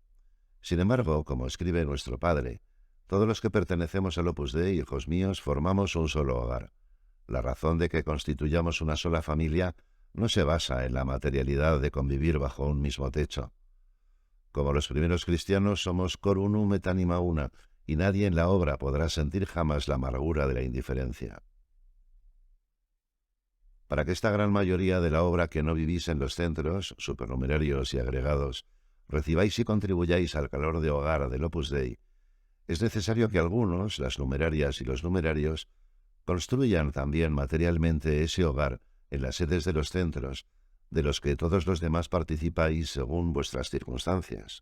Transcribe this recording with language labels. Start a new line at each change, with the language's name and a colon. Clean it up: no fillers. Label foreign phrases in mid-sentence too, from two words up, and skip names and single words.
Spanish: Sin embargo, como escribe nuestro Padre, todos los que pertenecemos al Opus Dei, hijos míos, formamos un solo hogar. La razón de que constituyamos una sola familia no se basa en la materialidad de convivir bajo un mismo techo. Como los primeros cristianos somos
Latin: cor unum et anima una,
Spanish: y nadie en la obra podrá sentir jamás la amargura de la indiferencia. Para que esta gran mayoría de la obra que no vivís en los centros, supernumerarios y agregados, recibáis y contribuyáis al calor de hogar del Opus Dei, es necesario que algunos, las numerarias y los numerarios, construyan también materialmente ese hogar en las sedes de los centros, de los que todos los demás participáis según vuestras circunstancias.